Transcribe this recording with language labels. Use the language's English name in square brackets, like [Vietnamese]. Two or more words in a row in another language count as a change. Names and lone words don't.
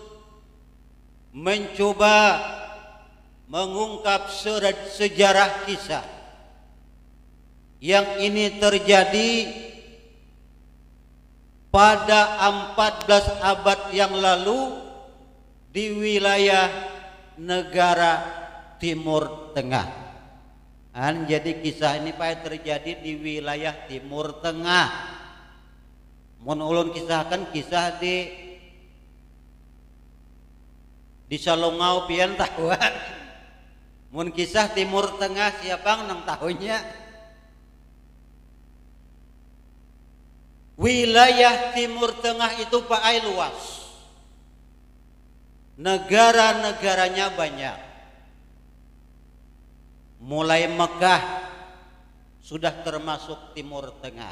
[Indonesian] mencoba mengungkap sejarah kisah yang ini terjadi pada 14 abad yang lalu di wilayah negara Timur Tengah. Jadi kisah ini terjadi di wilayah Timur Tengah. [Banjar] Mun ulun kisahkan kisah di Salongau pian tahuan. Mun kisah Timur Tengah siapa nang tahunya? Wilayah Timur Tengah itu pakai luas. [Indonesian] Negara-negaranya banyak. Mulai Mekah sudah termasuk Timur Tengah.